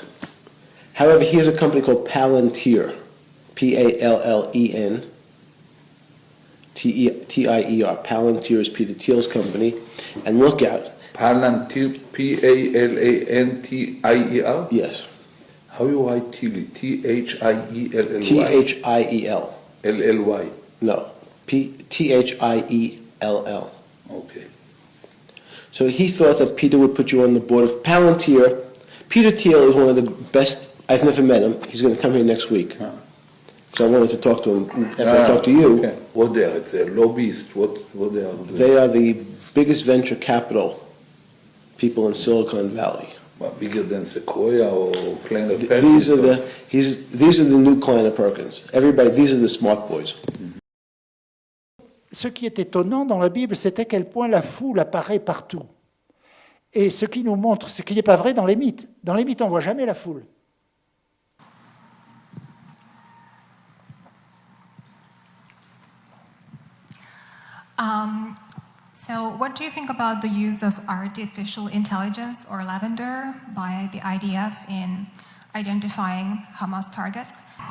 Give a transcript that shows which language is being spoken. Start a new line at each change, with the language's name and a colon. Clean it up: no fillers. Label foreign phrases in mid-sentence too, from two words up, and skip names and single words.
English: However, he has a company called Palantir, P-A-L-L-E-N, T-I-E-R. Palantir is Peter Thiel's company, and look out. Palantir, P-A-L-A-N-T-I-E-R? Yes. How you write Thiel? T-H-I-E-L-L-Y? T-H-I-E-L. L-L-Y? No. T-H-I-E-L-L. Okay. So he thought that Peter would put you on the board of Palantir. Peter Thiel is one of the best. I've never met him. He's going to come here next week. Huh. So I wanted to talk to him after I talked to you. Okay. What they are? It's a lobbyist. What they are doing? They are the biggest venture capital people in Silicon Valley. Well, bigger than Sequoia or Kleiner Perkins? These are the new Kleiner Perkins. Everybody, these are the smart boys.
French: Ce qui est étonnant dans la Bible, c'est à quel point la foule apparaît partout. Et ce qui nous montre, ce qui n'est pas vrai dans les mythes. Dans les mythes, on ne voit jamais la foule.
English: So what do you think about the use of artificial intelligence or lavender by the IDF in identifying Hamas targets?